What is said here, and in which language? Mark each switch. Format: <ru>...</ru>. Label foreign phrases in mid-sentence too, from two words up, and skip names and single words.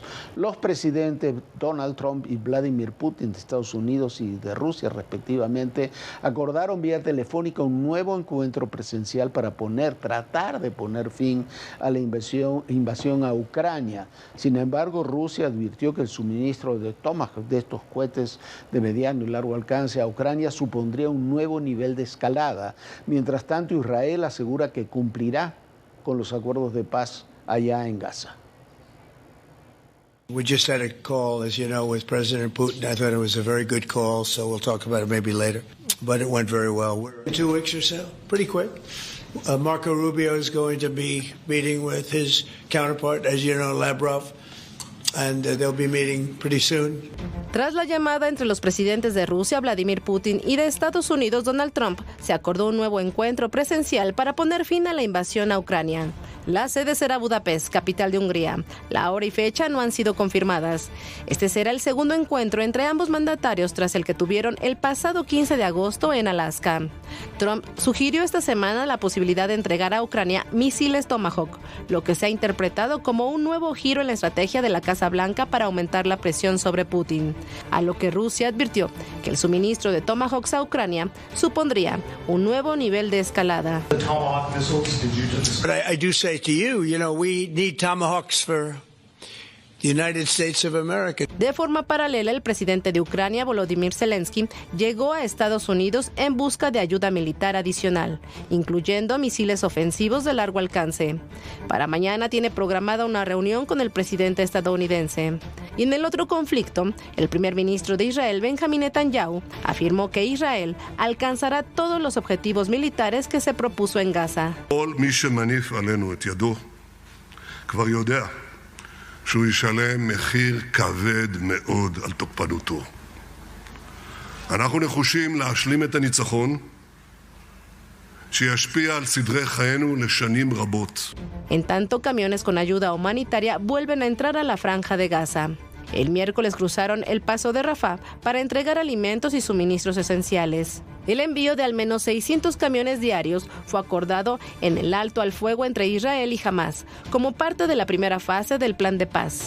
<es>Los presidentes Donald Trump y Vladimir Putin de Estados Unidos y de Rusia respectivamente acordaron vía telefónica un nuevo encuentro presencial para tratar de poner fin a la invasión a Ucrania. Sin embargo, Rusia advirtió que el suministro de Tomahawk, de estos cohetes de mediano y largo alcance a Ucrania, supondría un nuevo nivel de escalada. Mientras tanto, Israel asegura que cumplirá con los acuerdos de paz allá en Gaza.</es> <en>We just had a call, as you know, with President Putin. I thought it was a very good call, so we'll talk about it maybe later. But it went very well. We're 2 weeks or so, pretty quick. Marco Rubio is going to be meeting with his counterpart, as you know, Lavrov. and they'll be meeting pretty soon.</en> <es>Tras la llamada entre los presidentes de Rusia, Vladimir Putin, y de Estados Unidos, Donald Trump, se acordó un nuevo encuentro presencial para poner fin a la invasión a Ucrania. La sede será Budapest, capital de Hungría. La hora y fecha no han sido confirmadas. Este será el segundo encuentro entre ambos mandatarios tras el que tuvieron el pasado 15 de agosto en Alaska. Trump sugirió esta semana la posibilidad de entregar a Ucrania misiles Tomahawk, lo que se ha interpretado como un nuevo giro en la estrategia de la Casa Blanca para aumentar la presión sobre Putin. A lo que Rusia advirtió que el suministro de Tomahawks a Ucrania supondría un nuevo nivel de escalada.</es> <en>But I do say to you, we need Tomahawks for the United States of America.</en> <es>De forma paralela, el presidente de Ucrania, Volodymyr Zelensky, llegó a Estados Unidos en busca de ayuda militar adicional, incluyendo misiles ofensivos de largo alcance. Para mañana tiene programada una reunión con el presidente estadounidense. Y en el otro conflicto, el primer ministro de Israel, Benjamin Netanyahu, afirmó que Israel alcanzará todos los objetivos militares que se propuso en Gaza.</es> <he>שהוא ישלם מחיר כבד מאוד על תוקפנותו. אנחנו נחושים להשלים את הניצחון שישפיע על סדרי חיינו לשנים רבות.</he> <es>En tanto, camiones con ayuda humanitaria vuelven a entrar a la franja de Gaza. El miércoles cruzaron el paso de Rafah para entregar alimentos y suministros esenciales. El envío de al menos 600 camiones diarios fue acordado en el alto al fuego entre Israel y Hamás, como parte de la primera fase del plan de paz.</es>